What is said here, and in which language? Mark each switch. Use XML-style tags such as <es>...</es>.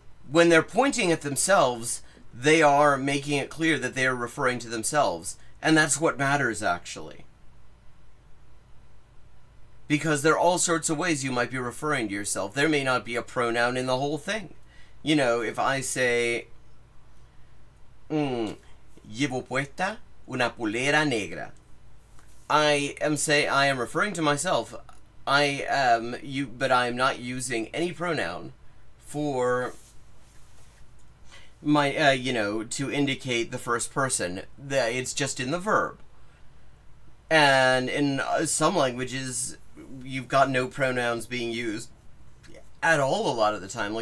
<en>When they're pointing at themselves, they are making it clear that they are referring to themselves. And that's what matters, actually. Because there are all sorts of ways you might be referring to yourself. There may not be a pronoun in the whole thing. If I say,</en> <es>llevo puesta una polera negra.</es> <en>I am referring to myself. But I am not using any pronoun for my, to indicate the first person. It's just in the verb. And in some languages, you've got no pronouns being used at all a lot of the time.</en>